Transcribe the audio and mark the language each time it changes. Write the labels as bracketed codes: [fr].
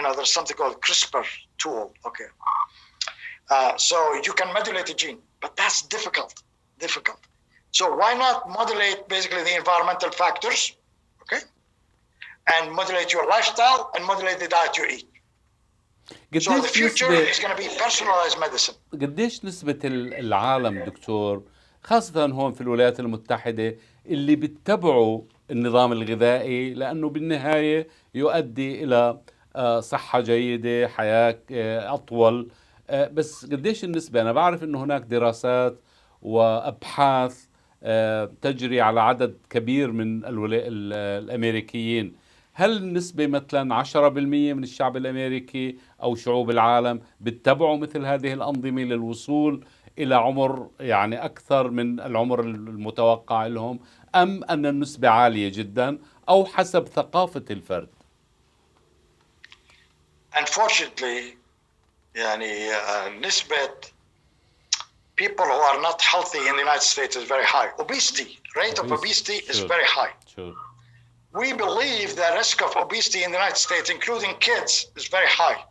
[en] There's something called CRISPR tool. Okay, so you can modulate a gene, but that's difficult. So why not modulate basically the environmental factors? Okay, and modulate your lifestyle and modulate the diet you eat. So the future is going to be personalized medicine. [ar] قديش نسبة العالم دكتور خاصة هون في الولايات المتحدة اللي بيتبعوا النظام الغذائي لأنه بالنهاية يؤدي إلى صحة جيدة، حياة أطول، بس قديش النسبة؟ أنا بعرف أنه هناك دراسات وأبحاث تجري على عدد كبير من الأمريكيين. هل النسبة مثلا 10% من الشعب الأمريكي أو شعوب العالم بتتبعوا مثل هذه الأنظمة للوصول إلى عمر يعني أكثر من العمر المتوقع لهم، أم أن النسبة عالية جدا أو حسب ثقافة الفرد؟ [en] Unfortunately, [ar] يعني نسبة [en] people who are not healthy in the United States is very high. Rate of obesity is very high. Sure. We believe the risk of obesity in the United States, including kids, is very high.